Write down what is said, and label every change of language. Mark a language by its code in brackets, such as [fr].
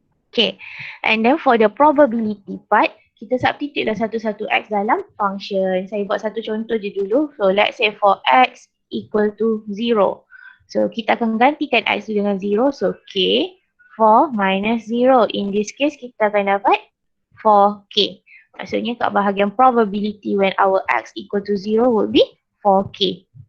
[en] Okay. And then for the probability part, [ms] kita substitute lah satu-satu x dalam function. Saya buat satu contoh je dulu. [en] So let's say for x equal to 0. [ms] So kita akan gantikan x tu dengan 0. So k 4 minus 0. [en] In this case [ms] kita akan dapat 4k. Maksudnya kat bahagian probability [en] when our x equal to 0 [ms] would be 4k.